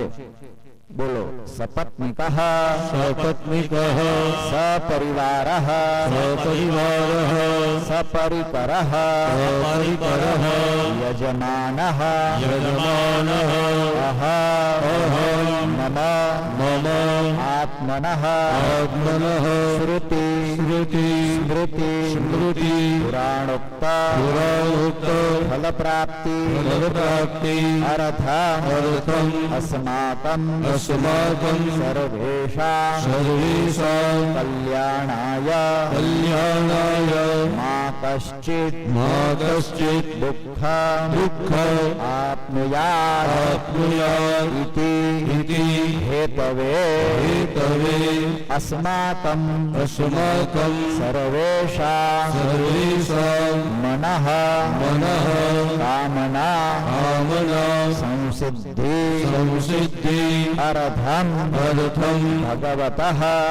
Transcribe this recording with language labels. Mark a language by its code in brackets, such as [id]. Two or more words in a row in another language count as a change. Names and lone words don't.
[sa] બોલો. સપત્નિકઃ સપત્નિકઃ, સપરિવારઃ સપરિવારઃ, સપરિકરઃ સપરિકરઃ, યજમાનઃ યજમાનઃ, અહ અહં, મમ મમ, આત્મનઃ આત્મનઃ, શ્રુતિ શ્રુતિ સ્મૃતિ સ્મૃતિ, પુરાણોક્ત પુરાણોક્ત, ફલપ્રાપ્તિ ફલપ્રાપ્તિ, અર્થમ અર્થમ, અસ્માકં अस्माकं सर्वेषां सर्वेषां कल्याणाय कल्याणाय मा कश्चित् दुःख आप्नुयात् आप्नुयात् इति हेतवे अस्माकं सर्वेषां मनः कामना संसिद्धि अर्थम भगवतः